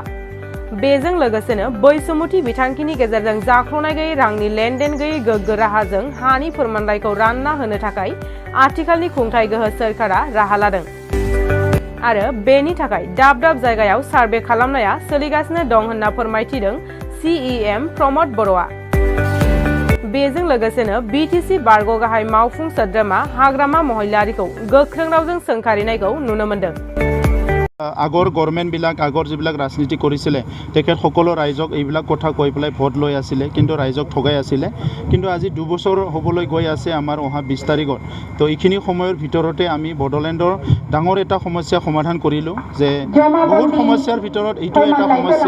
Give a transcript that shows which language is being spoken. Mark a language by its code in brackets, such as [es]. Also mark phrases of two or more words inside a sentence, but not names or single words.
[brx] बेजों लोगोसेनो बैसोमुथि बिथांखिनि गेजेरजों जाख्ल'नाय गैयै रांनि लेनदेन गैयै गोग्गो राहाजों हानि फोरमानलाइखौ रानना होनो थाखाय आथिखालनि खुंथाय गोहो सोरखारा राहा लादों आरो बेनि थाखाय दाब दाब जायगायाव सार्भे खालामनाया सोलिगासिनो दं होनना फोरमायथिदों CEM प्रमद बर'आ। बेजों लोगोसेनो BTC बारग' गाहाय मावफुं सोद्रोमा हाग्रामा महिलारिखौ गोख्रों रावजों सोंखारिनायखौ नुनो मोन्दों। [as] আগৰ গভৰ্ণমেণ্টবিলাক আগৰ যিবিলাক ৰাজনীতি কৰিছিলে তেখেতসকলৰ ৰাইজক এইবিলাক কথা কৈ পেলাই ভোট লৈ আছিলে, কিন্তু ৰাইজক ঠগাই আছিলে। কিন্তু আজি 2 বছৰ হ'বলৈ গৈ আছে আমাৰ অহা 20 তাৰিখত। তো এইখিনি সময়ৰ ভিতৰতে আমি বড়োলেণ্ডৰ ডাঙৰ এটা সমস্যা সমাধান কৰিলোঁ, যে বহুত সমস্যাৰ ভিতৰত এইটো এটা সমস্যা।